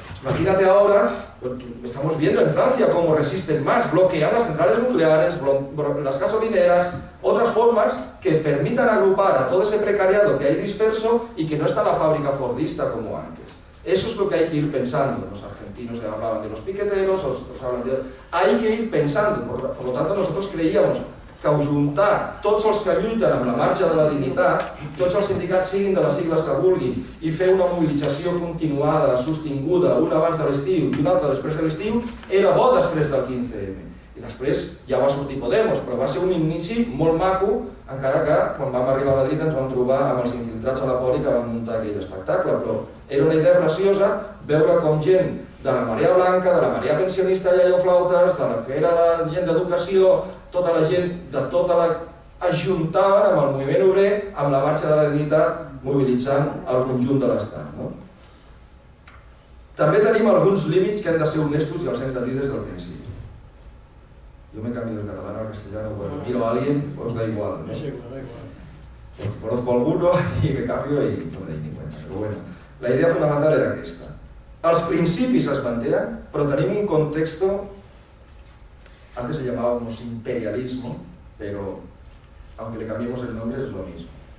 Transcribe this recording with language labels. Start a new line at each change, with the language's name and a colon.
Spanish: Imagínate ahora, estamos viendo en Francia cómo resisten más, bloquean las centrales nucleares, las gasolineras, otras formas que permitan agrupar a todo ese precariado que hay disperso y que no está en la fábrica fordista como antes. Eso es lo que hay que ir pensando. Los argentinos que hablaban de los piqueteros, otros hablan de... Hay que ir pensando, por lo tanto nosotros creíamos que
Catalan: ajuntar tots els que lluiten amb la marxa de la dignitat, tots els sindicats siguin de les sigles que vulguin, i fer una mobilització continuada, sostinguda, una abans de l'estiu i una altra després de l'estiu, era bo després del 15M. I després ja va sortir Podemos, però va ser un inici molt maco, encara que quan vam arribar a Madrid ens vam trobar amb els infiltrats a la poli que van muntar aquell espectacle, però era una idea preciosa veure com gent de la marea blanca, de la marea pensionista Iaio Flautes, de la que era la gent d'educació, tota la gent de tota la... ajuntaven amb el moviment obrer, amb la marxa de la dignitat, mobilitzant el conjunt de l'Estat. També tenim alguns límits que han de ser honestos i els hem de dir des del principi.
Spanish: Yo me cambio del catalán al castellano, cuando miro a alguien, os da igual, ¿no? Da igual. Porque conozco a alguno y me cambio y no me doy ni cuenta. Pero bueno, la idea fundamental era aquesta.
Catalan: Els principis es mantenen, però tenim un
Spanish: contexto, antes le llamábamos imperialismo, pero aunque le cambiemos el nombre es lo mismo.